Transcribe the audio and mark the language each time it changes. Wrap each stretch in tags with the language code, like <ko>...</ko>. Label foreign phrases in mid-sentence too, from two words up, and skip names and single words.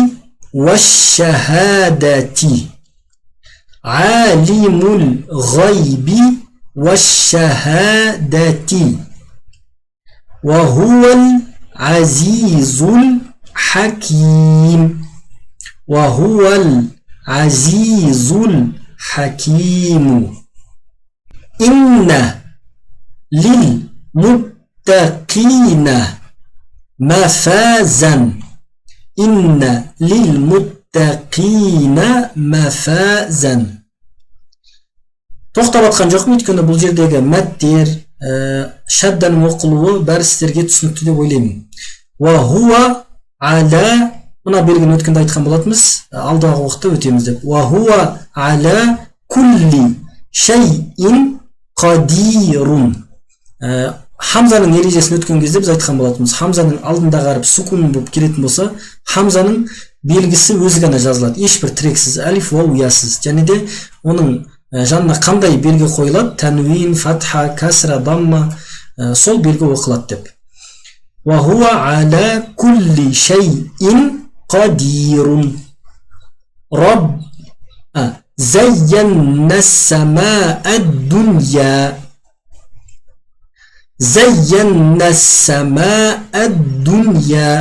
<ar>والشهادة عالم الغيب والشهادة وهو العزيز الحكيم وهو العزيز الحكيم. إن للمتقين مفازا إن للمتقين مفازا.</ar> <kk>тоқтап атқан жоқпын, өйткені бұл жердегі мәттер, шадданың оқылуы бәрі сіздерге түсінікті деп ойлаймын.</kk> <ar>وهو على,</ar> <kk>мына белгіні өткенде айтқан болатынбыз, алдағы уақытта өтеміз деп.</kk> <ar>وهو على كل شيء قدير.</ar> <kk>Хамзаның ережесін өткен кезде біз айтқан болатынбыз. Хамзаның алдындағы әріп сукун болып келетін болса, Хамзаның белгісі өзі ғана жазылады. Ешбір тірексіз, алиф ва уясыз. Және де оның жанына қандай белгі қойылады? Тәнуин, фатха, касра, дамма, сол белгі оқылады деп.</kk> <ar>وهو على كل شيء قدير. Раб زينا السماء الدنيا زينا السماء الدنيا.</ar>